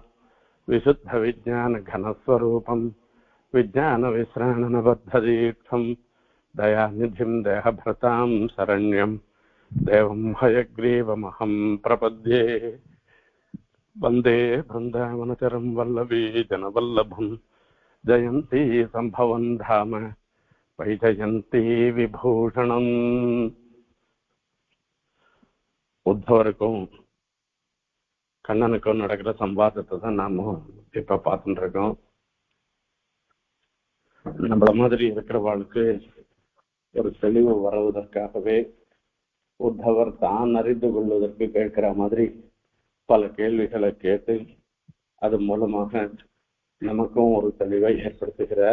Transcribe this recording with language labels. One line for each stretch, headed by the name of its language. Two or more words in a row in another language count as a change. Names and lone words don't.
Sanskrit: विशुद्धविज्ञानघनस्वरूपं विज्ञानविश्राणनबद्धदीक्षं दयानिधिं देहभृतां शरण्यं देवं हयग्रीवमहं प्रपद्ये। वन्दे बृन्दावनचरं वल्लभी जनवल्लभं जयन्ती सम्भवं धाम वैजयन्ती विभूषणम्।
Tamil: உத்தவருக்கும் கண்ணனுக்கும் நடக்கிற சம்வாதத்தை தான் நாம இப்ப பார்த்துட்டு இருக்கோம். நம்மள மாதிரி இருக்கிறவாளுக்கு ஒரு தெளிவு வருவதற்காகவே உத்தவர் தான் அறிந்து கொள்வதற்கு கேட்கிற மாதிரி பல கேள்விகளை கேட்டு அது மூலமாக நமக்கும் ஒரு தெளிவை ஏற்படுத்துகிறார்.